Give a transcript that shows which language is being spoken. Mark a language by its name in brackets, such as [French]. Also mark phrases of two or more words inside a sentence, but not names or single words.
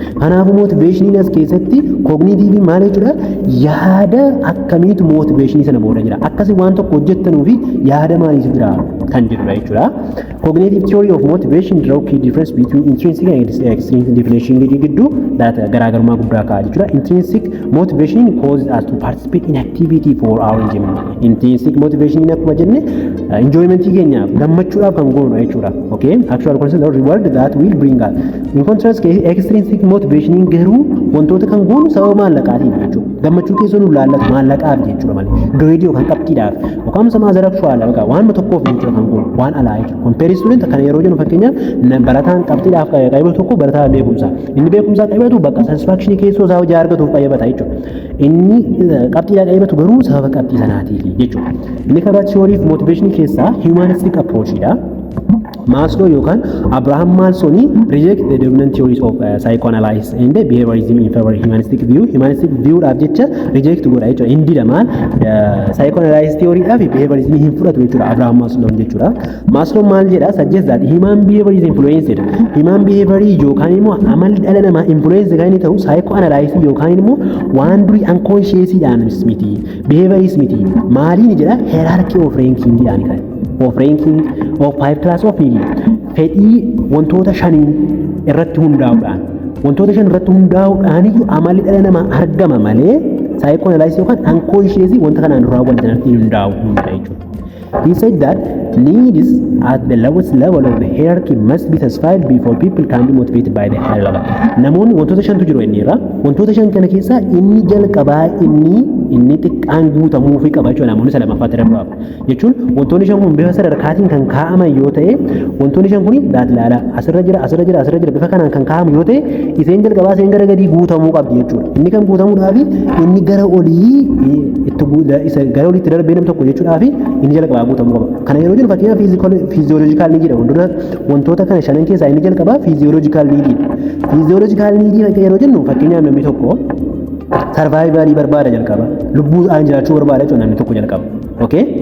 [Oromo] Kanaafuu motiveeshiniin as keessatti koogniitiivii maal jechuudha? Yaada akkamiitu motiveeshinii sana booda jira? Akkasii waan tokko hojjettanuu fi yaada maaliitu jira kan jedhudha jechuudha. [English] Cognitive theory of motivation draw key difference between intrinsic and extrinsic definition [Oromo] gidduu garaagarummaa guddaa ka'a jechuudha. [English] Intrinsic motivation causes us to participate in activity for our enjoyment. Intrinsic motivation [Oromo] akkuma jenne enjoyment keenyaaf gammachuudhaaf kan goonu jechuudha. Okay? [English] Actual concept or reward that will bring us. In contrast extrinsic motivation [Oromo] garuu wantoota kan goonu sababa maallaqaatiif jechuudha. Gammachuu keessoo nu laallatu maallaqaaf jechuudha malee. Gradii yookaan qabxiidhaaf yookaan sama zarafshuwaala yookaan waan tokkoof jechuudha kan goonu waan alaa jechuudha. [English] Compare student [Oromo] kan yeroo jennu fakkeenyaaf barataan qabxiidhaaf qayyabatu tokko barataa beekumsaa. Inni beekumsaa qayyabatu bakka satisfaction keessoo isaa hojii argatuuf qayyabata jechuudha. Inni qabxiidhaa qayyabatu garuu sababa qabxii sanaatiif jechuudha. Inni karaa [English] theory of motivation [Oromo] keessaa [English] humanistic approach [Oromo] dha. [English] Maslow yookaan Abraham Maslow reject the dominant theories of psychoanalysis and behaviorism in favor of humanistic view. Humanistic view [Oromo] dhaaf jecha reject godha jechuudha. Indi lamaan psychoanalysis theory dhaaf behaviorism hin fudhatu jechuudha. Abraham Maslow jechuudha. Maslow maal jedha? [English] Suggest that human behavior is influenced. Human behavior [Oromo] yookaan immoo amalli dhala namaa influence kan inni ta'u psychoanalysis yookaan immoo waan durii unconscious dhaan miti. Behavioris miti. Maaliin jedha? [English] Hierarchy of ranking dhaan kan. Of ranking of 5 class of needs. [Oromo] Fedhii wantoota shaniin irratti hundaa'uudhaan wantoota shan irratti hundaa'uudhaaniyyuu amalli dhala namaa argama malee saayikoonaalaayisii yookaan ankoonshiyeesii wanta kanaan raawwatan irratti hundaa'u jechuudha. [English] He said that needs at the lowest level of the hierarchy must be satisfied before people can be motivated by the higher level. [Oromo] Namoonni wantoota shantu jiru inni irra wantoota shan kana keessaa inni jalqabaa inni xiqqaan guutamuu fi qaba jechuudha namoonni lamaffaatti darbaaf jechuun wantoonni shan kun bifa sadarkaatiin kan kaa'aman yoo ta'e wantoonni shan kuni daatlaala asirra jira bifa kanaan kan kaa'amu yoo ta'e iseen jalqabaa iseen gara gadii guutamuu qabdi jechuudha inni kan guutamuudhaafi inni gara olii gara oliitti darbee nam tokko jechuudhaafi inni jalqabaa guutamuu qaba kana yeroo jennu fakkeenyaaf [English] fiiziyooloojikaal niidii [Oromo] jedha wantoota kana shanan keessaa inni jalqabaa [English] fiiziyooloojikaal niidii [Oromo] yeroo jennu fakkeenyaaf namni tokko sarvaayivalii barbaada jalqaba lubbuudhaan jiraachuu barbaada jechuudha namni tokko jalqaba okay